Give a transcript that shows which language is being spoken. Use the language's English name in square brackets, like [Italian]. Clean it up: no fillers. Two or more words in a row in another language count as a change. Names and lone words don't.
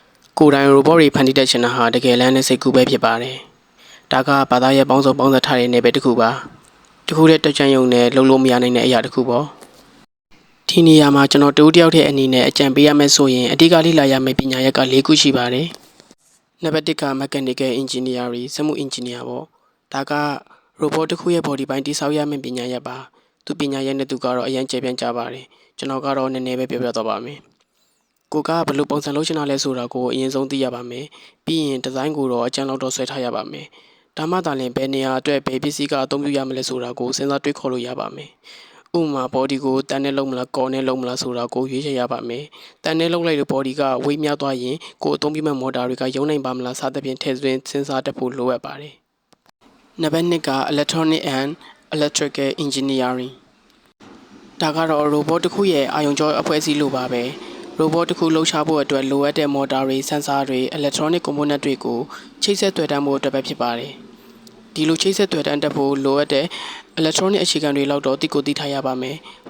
[Burmese] ကိုယ်တိုင် robot တွေဖန်တီးတတ်ချင်တာဟာတကယ်လမ်းနဲ့စိတ်ကူးပဲဖြစ်ပါတယ်။ဒါကဘာသာရဲ့ပေါင်းစုံပေါင်းစပ်ထားတဲ့နယ်ပယ်တစ်ခုပါ။တစ်ခုတည်းတက်ကြံရုံနဲ့လုံးလုံးမ ရနိုင်တဲ့အရာတစ်ခုပေါ့။ဒီနေရာမှာကျွန်တော်တူတယောက်တည်းအနေနဲ့အကြံပေးရမယ်ဆိုရင်အဓိကလေ့လာရမယ့်ပညာရပ်က၄ခုရှိပါတယ်။နံပါတ်1က [English] mechanical engineering [Burmese] စက်မှု engineer ပေါ့။ဒါက robot တစ်ခုရဲ့ body ပိုင်းတိစောက်ရမယ့်ပညာရပ်ပါ။သူပညာရပ်နဲ့သူကတော့အရင်ကျေပြန်ကြပါတယ်။ကျွန်တော်ကတော့နည်းနည်းပဲပြောပြတော့ပါမယ်။ကိုကဘယ်လိုပုံစံလုပ်ချင်တာလဲဆိုတာကိုအရင်ဆုံးသိရပါမယ်။ပြီးရင်ဒီဇိုင်းကိုတော့အကျဉ်းလောက်တော့ဆွဲထားရပါမယ်။ဒါမှသာလျှင်ဘယ်နေရာအတွက်ဘယ် ပစ္စည်းကအသုံးပြုရမလဲဆိုတာကိုစဉ်းစားတွေးခေါ်လို့ရပါမယ်။ဥပမာ body ကိုတန်းနဲ့လုံးမလားကော်နဲ့လုံးမလားဆိုတာကိုရွေးချယ်ရပါမယ်။တန်းနဲ့လုံးလိုက်လို့ body ကဝေးမြောက်သွားရင်ကိုအသုံးပြုမဲ့ motor တွေကရုံးနိုင်ပါမလားစသဖြင့်ထည့်သွင်းစဉ်းစားတတ်ဖို့လိုအပ်ပါတယ်။နံပါတ်2က [English] electronic and electrical engineering [Burmese] ဒါကတော့ robot တစ် ခုရဲ့အာရုံကြောအဖွဲ့အစည်းလိုပါပဲ။ robot တစ်ခုလှုပ်ရှားဖို့အတွက်လိုအပ်တဲ့ motor တွေ sensor တွေ [English] electronic component [Burmese] တွေကိုချိတ်ဆက်သွယ်တန်းဖို့အတွက်ပဲဖြစ်ပါတယ်။ဒီလိုချိတ်ဆက်သွယ်တန်းတတ်ဖို့လိုအပ်တဲ့ electronic အခြေခံတွေလောက်တော့သိကိုသိထားရပါမယ်။